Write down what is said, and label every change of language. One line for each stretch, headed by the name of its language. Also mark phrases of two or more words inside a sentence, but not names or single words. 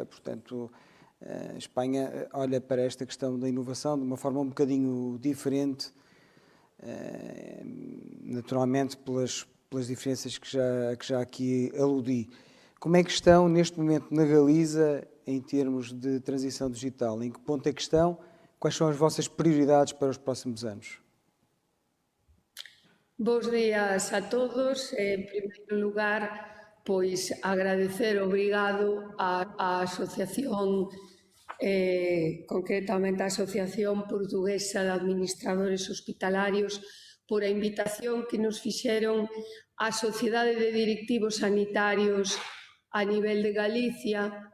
Portuguese: Portanto, a Espanha olha para esta questão da inovação de uma forma um bocadinho diferente, naturalmente pelas diferenças que já aqui aludi. Como é que estão neste momento na Galiza em termos de transição digital? Em que ponto é que estão? Quais são as vossas prioridades para os próximos anos?
Galician: Bos días a todos. En primeiro lugar, pois agradecer, obrigado á asociación, concretamente a Asociación Portuguesa de Administradores Hospitalarios, por a invitación que nos fixeron á Sociedade de Directivos Sanitarios a nivel de Galicia.